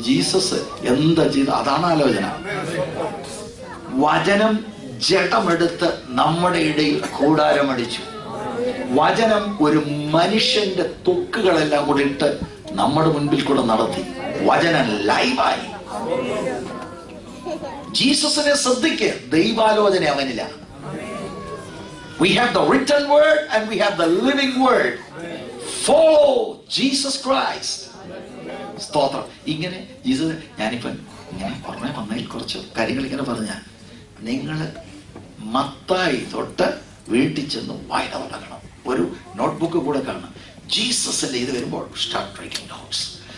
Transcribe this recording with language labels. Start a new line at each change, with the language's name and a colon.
Malayalam: Jesus എന്താ ചെയ്ത അതാണ് ആലോചന. വചനം ജഡമെടുത്ത് നമ്മുടെ ഇടയിൽ കൂടാരമടിച്ചു. വചനം ഒരു മനുഷ്യന്റെ തൊക്കുകളെല്ലാം കൂടി ഇട്ട് നമ്മുടെ മുൻപിൽ കൂടെ നടത്തി. വചനം ലൈവായി. ജീസസിനെ ശ്രദ്ധിക്ക്, ദൈവാലോചന അവനില്ല.
English: We have the written word and we have the living word. Follow Jesus Christ. സ്തോത്രം.
Malayalam: ഇങ്ങനെ ജീസസ്, ഞാനിപ്പം ഇങ്ങനെ പുറമെ വന്നതിൽ കുറച്ച് കാര്യങ്ങൾ ഇങ്ങനെ പറഞ്ഞ, നിങ്ങൾ മത്തായി തൊട്ട് വീട്ടിൽ ചെന്ന് വായന തുടങ്ങണം. ഒരു നോട്ട്ബുക്ക് കൂടെ കാണണം. ജീസസിന്റെ ഇത് വരുമ്പോൾ
English: Start writing notes.